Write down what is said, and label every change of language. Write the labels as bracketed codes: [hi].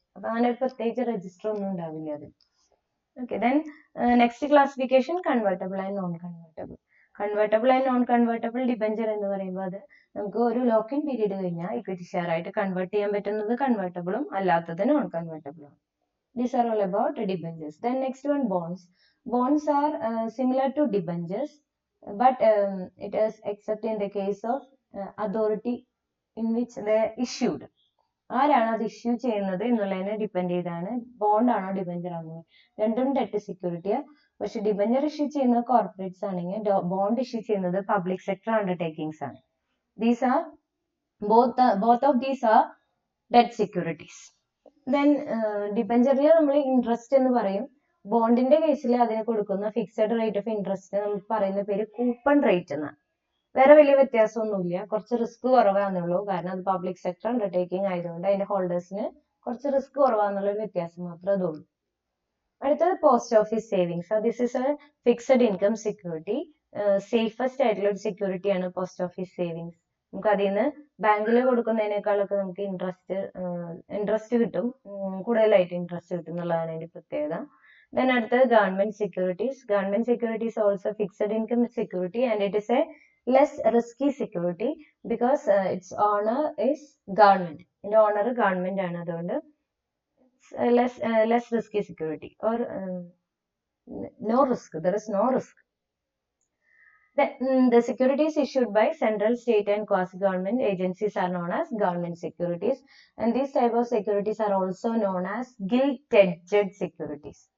[ml] അപ്പൊ അങ്ങനെ ഒരു പ്രത്യേകിച്ച് രജിസ്റ്റർ ഒന്നും ഉണ്ടാവില്ല അതിൽ. Okay, then next classification, convertible and non convertible. Convertible and non convertible debenture എന്ന് പറയുമ്പോൾ അത് നമുക്ക് ഒരു ലോക്ക് ഇൻ പീരീഡ് കഴിഞ്ഞാൽ ഇക്വിറ്റി ഷെയർ ആയിട്ട് കൺവേർട്ട് ചെയ്യാൻ പറ്റുന്നത് കൺവേർട്ടബിളും അല്ലാത്തത് non കൺവേർട്ടബിളും. [en] These are all about debentures. Then next one, bonds. Bonds are similar to debentures, but it is except in the case of authority in which they are issued. [ml] ആരാണ് അത് issue ചെയ്യുന്നത് എന്നുള്ളതിനെ depend ചെയ്താണ് bond ആണോ debenture ആണോ. രണ്ടും debt സെക്യൂരിറ്റിയാണ്. പക്ഷെ debenture issue ചെയ്യുന്നത് കോർപ്പറേറ്റ്സ് ആണെങ്കിൽ ബോണ്ട് ഇഷ്യൂ ചെയ്യുന്നത് പബ്ലിക് സെക്ടർ അണ്ടർടേക്കിങ്സ് ആണ്. [en] These are both of these are debt securities. [ml] Then ഡിബഞ്ചറിൽ നമ്മൾ ഇൻട്രസ്റ്റ് എന്ന് പറയും. ബോണ്ടിന്റെ കേസിൽ അതിന് കൊടുക്കുന്ന ഫിക്സഡ് റേറ്റ് ഓഫ് ഇൻട്രസ്റ്റ് നമുക്ക് പറയുന്ന പേര് കൂപ്പൺ റേറ്റ് എന്നാണ്. വേറെ വലിയ വ്യത്യാസമൊന്നുമില്ല, കുറച്ച് റിസ്ക് കുറവാണെന്നുള്ളൂ. കാരണം അത് പബ്ലിക് സെക്ടർ അണ്ടർടേക്കിംഗ് ആയതുകൊണ്ട് അതിന്റെ ഹോൾഡേഴ്സിന് കുറച്ച് റിസ്ക് കുറവാന്നുള്ള ഒരു വ്യത്യാസം മാത്രമേ അതുള്ളൂ. [en] അടുത്തത് post office savings. This is a fixed income security. [ml] Safest ആയിട്ടുള്ള ഒരു സെക്യൂരിറ്റിയാണ് പോസ്റ്റ് ഓഫീസ് സേവിങ്സ്. നമുക്ക് അതിൽ നിന്ന് ബാങ്കിൽ കൊടുക്കുന്നതിനേക്കാളൊക്കെ നമുക്ക് ഇൻട്രസ്റ്റ് കിട്ടും, കൂടുതലായിട്ട് ഇൻട്രസ്റ്റ് കിട്ടും എന്നുള്ളതാണ് അതിന്റെ പ്രത്യേകത. [en] Then അടുത്തത് government securities. Government securities also fixed income security and it is a less risky security because its owner is government. [ml] ഇതിന്റെ ഓണർ ഗവൺമെന്റ് ആണ്, അതുകൊണ്ട് [en] less risky security or no risk. There is no risk. The securities issued by central, state and quasi-government agencies are known as government securities, and these type of securities are also known as gilt-edged securities.